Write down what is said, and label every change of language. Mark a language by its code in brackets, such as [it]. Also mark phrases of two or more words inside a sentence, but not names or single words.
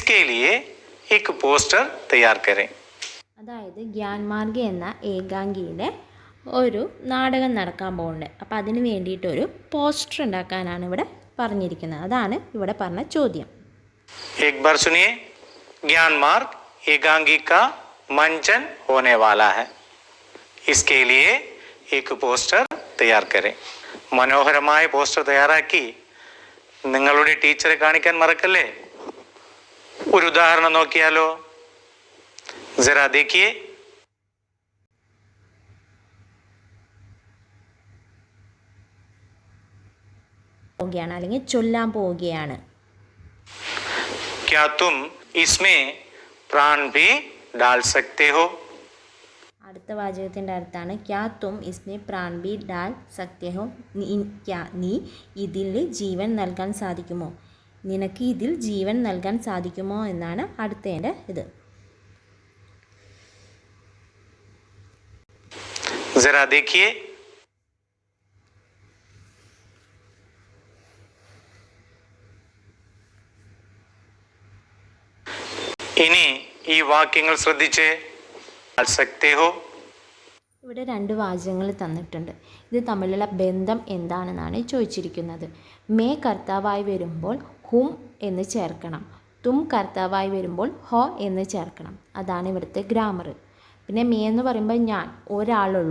[hi] इसके लिए एक पोस्टर तैयार करें. [ml] അതായത് ഗ്യാൻമാർഗ് എന്ന ഏകാംഗിയുടെ ഒരു നാടകം നടക്കാൻ പോകുന്നുണ്ട്. അപ്പോൾ അതിന് വേണ്ടിയിട്ടൊരു പോസ്റ്റർ ഉണ്ടാക്കാനാണ് ഇവിടെ പറഞ്ഞിരിക്കുന്നത്. അതാണ് ഇവിടെ പറഞ്ഞ ചോദ്യം. [hi] एक बार सुनिए, ज्ञान मार्ग एकांगी का मंचन होने वाला है. इसके लिए एक पोस्टर तैयार करें. [ml] മനോഹരമായ പോസ്റ്റർ തയ്യാറാക്കി നിങ്ങളുടെ ടീച്ചറെ കാണിക്കാൻ മറക്കല്ലേ. ഒരു ഉദാഹരണം നോക്കിയാലോ. [hi] जरा देखिए. [ml] പോവുകയാണ് അല്ലെങ്കിൽ ചൊല്ലാൻ പോവുകയാണ്. [hi] क्या तुम इसमें प्राण भी डाल सकते हो? [ml] അടുത്ത വാചകത്തിൻ്റെ അർത്ഥമാണ് [hi] क्या तुम इसमें प्राण भी डाल सकते हो. [ml] നീ ഇതിൽ ജീവൻ നൽകാൻ സാധിക്കുമോ? നിനക്ക് ഇതിൽ ജീവൻ നൽകാൻ സാധിക്കുമോ എന്നാണ് അടുത്തതിൻ്റെ ഇത്. [hi] जरा देखिए. [ml] ഇനി ഈ വാക്യങ്ങൾ ശ്രദ്ധിച്ചേ. [hi] डाल सकते हो. [ml] ഇവിടെ രണ്ട് വാചകങ്ങൾ തന്നിട്ടുണ്ട്. ഇത് തമ്മിലുള്ള ബന്ധം എന്താണെന്നാണ് ചോദിച്ചിരിക്കുന്നത്. മേ കർത്താവായി വരുമ്പോൾ ഹും എന്ന് ചേർക്കണം. തും കർത്താവായി വരുമ്പോൾ ഹോ എന്ന് ചേർക്കണം. അതാണ് ഇവിടുത്തെ ഗ്രാമർ. പിന്നെ മേ എന്ന് പറയുമ്പോൾ ഞാൻ ഒരാളുള്ളൂ.